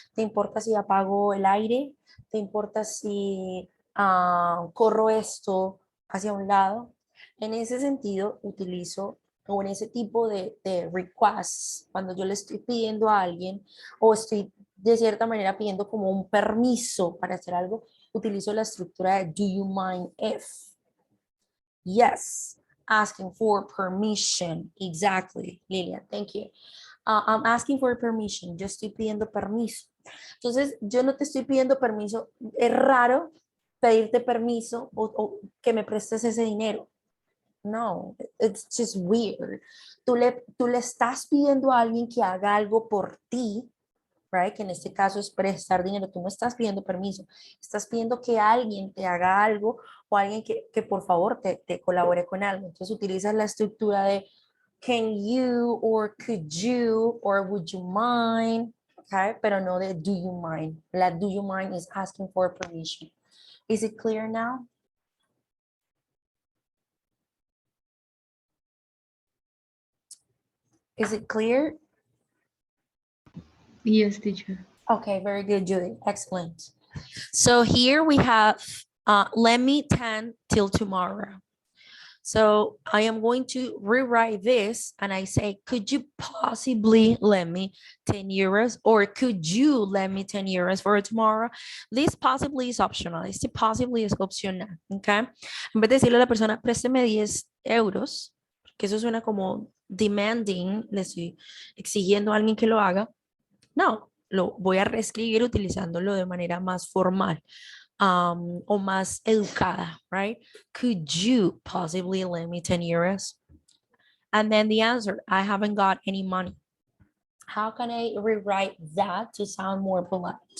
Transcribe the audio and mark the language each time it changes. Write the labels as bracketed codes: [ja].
[es] ¿Te importa si apago el aire? ¿Te importa si corro esto hacia un lado? En ese sentido, utilizo, o en ese tipo de requests, cuando yo le estoy pidiendo a alguien o estoy de cierta manera pidiendo como un permiso para hacer algo, utilizo la estructura de [en] do you mind if. Yes, asking for permission. Exactly, Lilian, thank you. I'm asking for permission. [es] Yo estoy pidiendo permiso. Entonces, yo no te estoy pidiendo permiso. Es raro pedirte permiso o que me prestes ese dinero. [en] No, it's just weird. [es] Tú le estás pidiendo a alguien que haga algo por ti, right? Que en este caso es prestar dinero. Tú no estás pidiendo permiso. Estás pidiendo que alguien te haga algo o alguien que por favor te colabore con algo. Entonces utilizas la estructura de [en] can you or could you or would you mind, [es] okay? Pero no de [en] do you mind. La do you mind is asking for permission. Is it clear now? Is it clear? Yes, teacher. Okay, very good, Judy. Excellent. So here we have, let me 10 till tomorrow. So I am going to rewrite this and I say, could you possibly lend me 10 euros? Or could you lend me 10 euros for tomorrow? This possibly is optional. [es] Este possibly es opcional, okay? En vez de decirle a la persona, présteme 10 euros, que eso suena como demanding, le estoy exigiendo a alguien que lo haga. No, lo voy a reescribir utilizándolo de manera más formal. o más educada, [en] right? Could you possibly lend me 10 euros? And then the answer, I haven't got any money. How can I rewrite that to sound more polite?